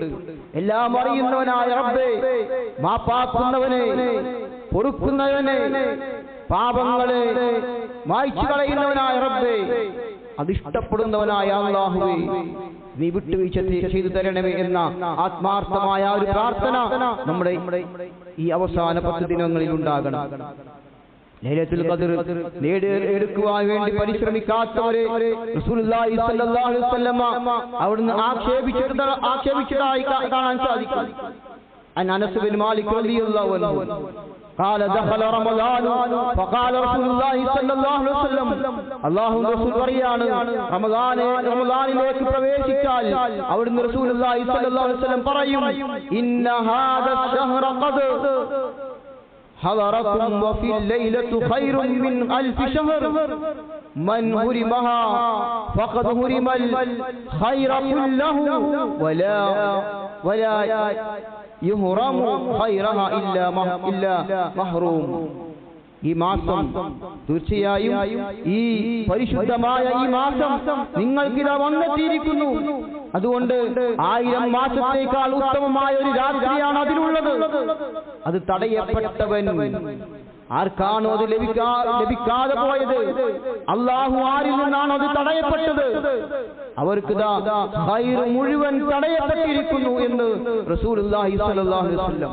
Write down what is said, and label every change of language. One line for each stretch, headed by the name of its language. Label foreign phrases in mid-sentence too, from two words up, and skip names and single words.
Malayalam: എല്ലാം അറിയുന്നവനായ റബ്ബേ, മാപ്പാക്കുന്നവനെ, പൊറുക്കുന്നവനെ, പാപങ്ങളെ മായ്ച്ചു കളയുന്നവനായ റബ്ബേ, അതിഷ്ടപ്പെടുന്നവനായ അല്ലാഹുവേ, നീ വിട്ടുവീഴ്ച ചെയ്തു തരണമേ എന്ന ആത്മാർത്ഥമായ ഒരു പ്രാർത്ഥന നമ്മുടെ ഈ അവസാന 10 ദിനങ്ങളിൽ ഉണ്ടാകണം. ലൈലത്തുൽ ഖദ്ർ നേടിയെടുക്കുവാൻ വേണ്ടി പരിശ്രമിക്കാത്തവരെ
Arabic: رسول الله صلى الله عليه وسلم
Malayalam: അവിടുന്ന് ആക്ഷേപിച്ചതായി കാണാൻ സാധിക്കും.
Arabic: അനസ് ബിൻ മാലിക് رضي الله عنه قال دخل رمضان فقال رسول الله صلى الله عليه وسلم
Malayalam: അല്ലാഹു റസൂൽ പറയാണ്, റമദാനിലേക്ക് പ്രവേശിച്ചാൽ അവിടുന്ന്
Arabic: رسول الله صلى الله عليه وسلم പറയും, إن هذا الشهر قد حضركم وفي الليلة خير من 1000 شهر من هرمها فقد هرم الخير كله ولا يهرم خيرها إلا محروم.
Malayalam: ഈ മാസം തീർച്ചയായും ഈ പരിശുദ്ധമായ ഈ മാസം നിങ്ങൾക്കിതാ വന്നെത്തിയിരിക്കുന്നു. അതുകൊണ്ട് 1000 മാസത്തേക്കാൾ ഉത്തമമായ ഒരു രാത്രിയാണ് അതിലുള്ളത്. അത് തടയപ്പെട്ടവൻ ആർക്കാണോ അത് ലഭിക്കാതെ പോയത്, അല്ലാഹു ആരിൽ നിന്നാണോ അത് തടയപ്പെട്ടത്, അവർക്ക് ഖൈർ മുഴുവൻ തടയപ്പെട്ടിരിക്കുന്നു എന്ന്
Arabic: رسول الله صلى الله عليه وسلم.